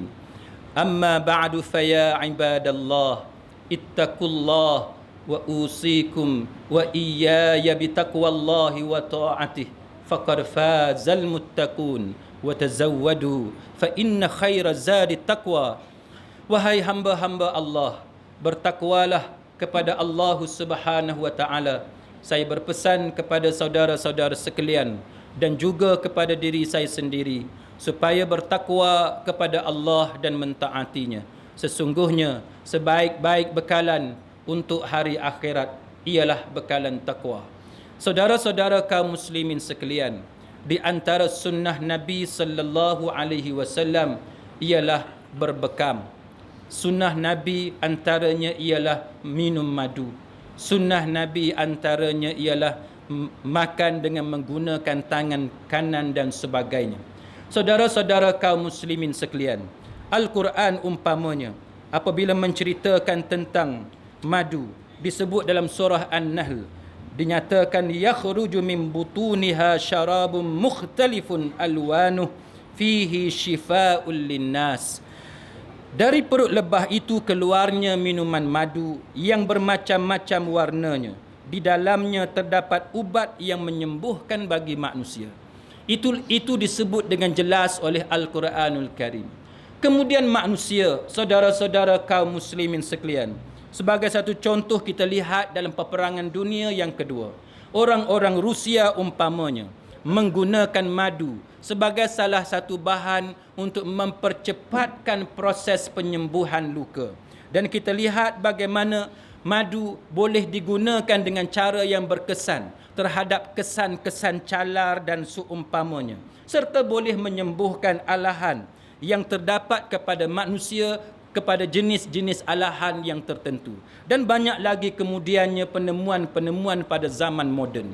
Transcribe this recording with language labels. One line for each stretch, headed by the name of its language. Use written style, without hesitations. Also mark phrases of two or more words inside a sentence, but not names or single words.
Arabic: أما بعد فيا عباد الله اتقوا الله وأوصيكم وإياي بتقوى الله وطاعته فقد فاز المتقون وتزودوا فإن خير الزاد التقوى.
Malay: Wahai hamba-hamba Allah, bertakwalah kepada Allah
Arabic: سبحانه وتعالى.
Malay: Saya berpesan kepada saudara-saudara sekalian dan juga kepada diri saya sendiri supaya bertakwa kepada Allah dan mentaatinya. Sesungguhnya sebaik-baik bekalan untuk hari akhirat ialah bekalan takwa. Saudara-saudara kaum muslimin sekalian, di antara sunnah Nabi
Arabic: صلى الله عليه وسلم
Malay: ialah berbekam. Sunnah Nabi antaranya ialah minum madu. Sunnah Nabi antaranya ialah makan dengan menggunakan tangan kanan dan sebagainya. Saudara-saudara kaum muslimin sekalian, Al-Quran umpamanya apabila menceritakan tentang madu, disebut dalam surah An-Nahl, dinyatakan
Arabic: يخرج من بطونها شراب مختلف ألوانه فيه شفاء للناس.
Malay: Dari perut lebah itu keluarnya minuman madu yang bermacam-macam warnanya. Di dalamnya terdapat ubat yang menyembuhkan bagi manusia. Itu disebut dengan jelas oleh Al-Quranul Karim. Kemudian manusia, saudara-saudara kaum muslimin sekalian, sebagai satu contoh kita lihat dalam peperangan dunia yang kedua. Orang-orang Rusia umpamanya menggunakan madu sebagai salah satu bahan untuk mempercepatkan proses penyembuhan luka. Dan kita lihat bagaimana madu boleh digunakan dengan cara yang berkesan terhadap kesan-kesan calar dan seumpamanya, serta boleh menyembuhkan alahan yang terdapat kepada manusia, kepada jenis-jenis alahan yang tertentu. Dan banyak lagi kemudiannya penemuan-penemuan pada zaman moden.